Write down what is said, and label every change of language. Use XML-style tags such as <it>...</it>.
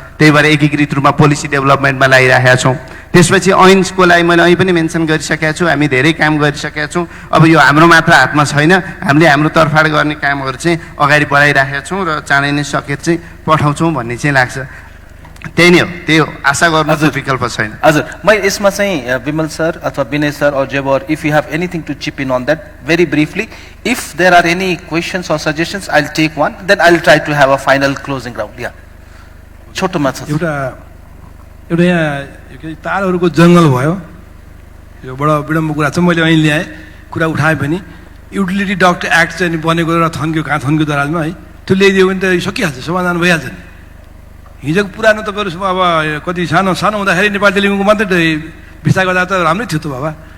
<ne>त्यही भएर एकीकृत रूपमा पोलिसी डेभलपमेन्टमा लागिरहेका छौँ। त्यसपछि ऐन्सको लागि मैले अहिले पनि मेन्सन गरिसकेका छु, हामी धेरै काम गरिसकेका छौँ। अब यो हाम्रो मात्र हातमा छैन, हामीले हाम्रो तर्फबाट गर्ने कामहरू चाहिँ अगाडि बढाइराखेका छौँ र चाँडै नै सकेर चाहिँ पठाउँछौँ भन्ने चाहिँ लाग्छ। त्यही नै हो, त्यही हो, आशा गर्नु विकल्प छैन। हजुर, म यसमा चाहिँ</ne> <en>Vimal sir अथवा Vinay sir or जेबर if you have anything to chip in on that very briefly if there are any questions or suggestions I will take one then I will try to have a final closing round.</en> <ne>या छोटोमा छ एउटा यहाँ तारहरूको जङ्गल भयो, यो बडो विडम्ब कुरा छ। मैले अहिले ल्याएँ कुरा उठाएँ पनि युटिलिटी डक्ट एक्ट चाहिँ बनेको र थन्क्यो कहाँ थन्क्यो दराजमा है, त्यो ल्याइदियो भने त सकिहाल्छ, समाधान भइहाल्छ नि। हिजोको पुरानो तपाईँहरू अब कति सानो सानो हुँदाखेरि नेपाल टेलिकमको मात्रै विस्तार गर्दा त राम्रै थियो त बाबा।</ne>